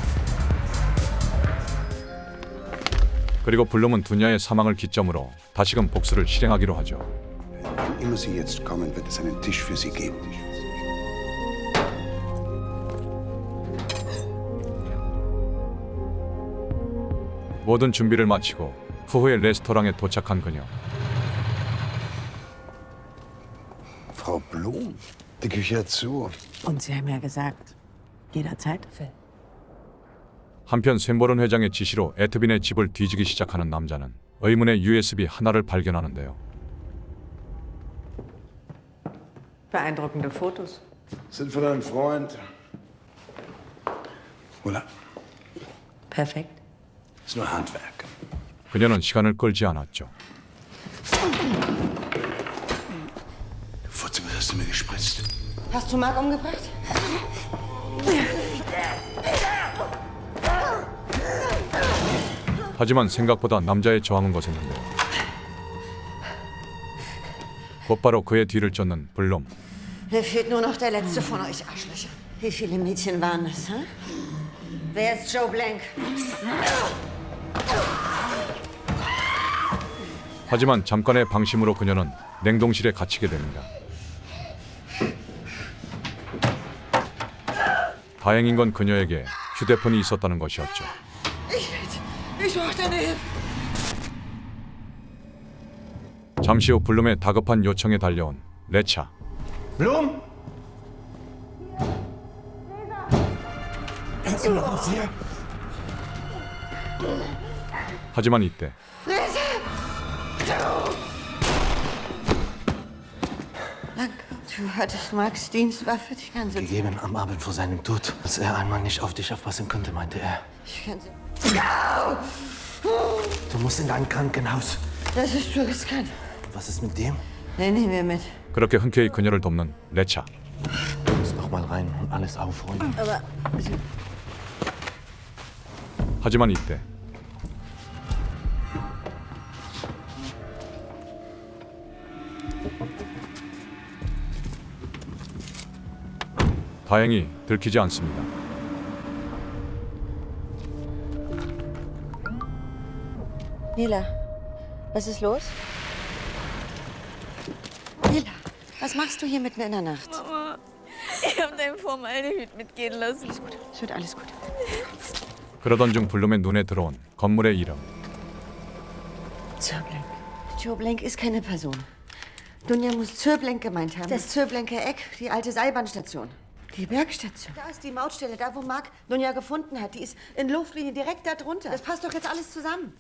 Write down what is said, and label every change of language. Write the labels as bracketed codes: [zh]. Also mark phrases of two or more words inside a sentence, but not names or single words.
[ko] 그리고 블룸은 두냐의 사망을 기점으로 다시금 복수를 실행하기로 하죠. [de] Wann immer Sie jetzt kommen, wird es einen Tisch für Sie geben. [ko] 모든 준비를 마치고 후후에 레스토랑에 도착한 그녀. [de] Frau Blum, die Küche hat zu. Und Sie haben ja gesagt, jederzeit. [ko] 한편 샘버른 회장의 지시로 에트빈의 집을 뒤지기 시작하는 남자는 의문의 USB 하나를 발견하는데요. [de] Beeindruckende Fotos. Sind von einem Freund. Voilà. Perfekt. Ist nur Handwerk. [ko] 그녀는 시간을 끌지 않았죠. [de] Fotze, was hast du mir gespritzt? Hast du Mark umgebracht? [ko] 하지만 생각보다 남자의 저항은 거셌는데요. 곧바로 그의 뒤를 쫓는 블룸. [de] Mir fehlt nur noch der letzte von euch Arschlöcher. Wie viele Mädchen waren das, hä? Wer ist Joe Blank? [ko] 하지만 잠깐의 방심으로 그녀는 냉동실에 갇히게 됩니다. 다행인 건 그녀에게 휴대폰이 있었다는 것이었죠. [de] Ich brauche deine Hilfe. [ko] 잠시 후 블룸의 다급한 요청에 달려온 레차. [de] Blum! Kannst du noch was hier? [ko] 하지만 이때 [de] Danke. Du hattest Marks Dienstwaffe die ganze Zeit. Gegeben am Abend vor seinem Tod. Als er einmal nicht auf dich aufpassen konnte, meinte er. Ich kann sie. Du musst in dein Krankenhaus. Das ist zu riskant. Was ist mit dem? Den nehmen wir mit. [ko] 그렇게 흔쾌히 그녀를 돕는 레차. [de] Du musst noch mal rein und alles aufräumen. Aber [ko] 하지만 이때 다행히 들키지 않습니다. [de] Nela, was ist los? Nela, was machst du hier mitten in der Nacht? Mama, ich habe dein Formaldehyd mitgehen lassen. Alles gut, es wird alles gut. [ko] 그러던 중 블룸의 눈에 들어온 건물의 이름. [de] Zörblenk. Joe Blank ist keine Person. Dunja muss Zörblenk gemeint haben. Das Zörblenker Eck, die alte Seilbahnstation. Die Bergstation. Da ist die Mautstelle, da wo Mark Dunja gefunden hat. Die ist in Luftlinie direkt da drunter. Das passt doch jetzt alles zusammen.